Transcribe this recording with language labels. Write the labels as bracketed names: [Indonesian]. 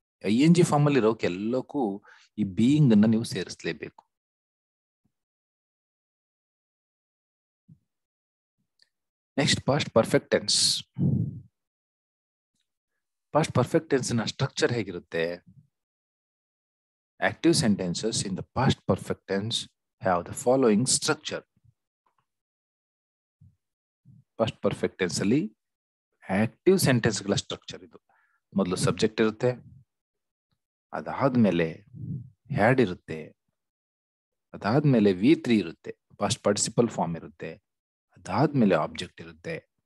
[Kannada] ING form ಅಲ್ಲಿ ಇರೋಕೆ ಎಲ್ಲಕ್ಕೂ ಈ ಬೀಯಿಂಗ್ ಅನ್ನ ನೀವು ಸೇರಿಸಲೇಬೇಕು. Next, past perfect tense. Past perfect tense ನ ಸ್ಟ್ರಕ್ಚರ್ ಹೇಗಿರುತ್ತೆ? [English] Active sentences in the past perfect tense have the following structure. [Kannada] Past perfect tense ಅಲ್ಲಿ ಆಕ್ಟಿವ್ ಸೆಂಟೆನ್ಸ್ ಗಳ ಸ್ಟ್ರಕ್ಚರ್ ಇದು. ಮೊದಲು ಸಬ್ಜೆಕ್ಟ್ ಇರುತ್ತೆ, ಅದಾದ್ಮೇಲೆ ಹ್ಯಾಡ್ ಇರುತ್ತೆ, ಅದಾದ್ಮೇಲೆ V3 ಇರುತ್ತೆ, ಪಾಸ್ಟ್ ಪಾರ್ಟಿಸಿಪಲ್ ಫಾರ್ಮ್ ಇರುತ್ತೆ, ಅದಾದ್ಮೇಲೆ ಆಬ್ಜೆಕ್ಟ್ ಇರುತ್ತೆ.